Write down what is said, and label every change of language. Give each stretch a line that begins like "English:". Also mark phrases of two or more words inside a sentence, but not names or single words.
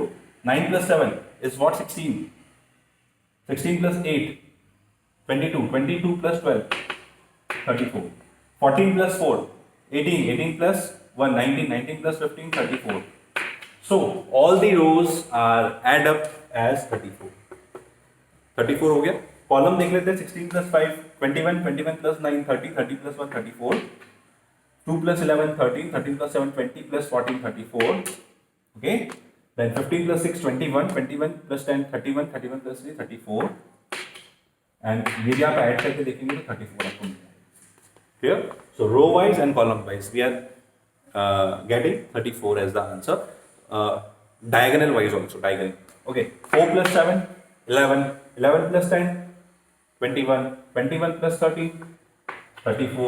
English: 9 plus 7 is what? 16. 16 plus 8 22, 22 plus 12 34. 14 plus 4 18, 18 plus 1, 19, 19 plus 15, 34. So all the rows are add up as 34.
Hindi: 34 हो गया. कॉलम देख लेते हैं. 16 plus 5, 21, 21 plus 9, 30, 30 plus 1, 34.
English: 2 plus 11, 13, 13 plus 7, 20 plus 14, 34. Okay. Then 15 plus 6, 21, 21 plus 10, 31, 31 plus 3, 34.
Hindi: And ये भी आप ऐड करके देखेंगे तो 34 आपको मिलेगा.
English: Clear? So row wise and column wise we are getting 34 as the answer. Diagonal wise also diagonal. Okay. 4 plus 7, 11, 11 plus 10, 21, 21 plus 13, 34.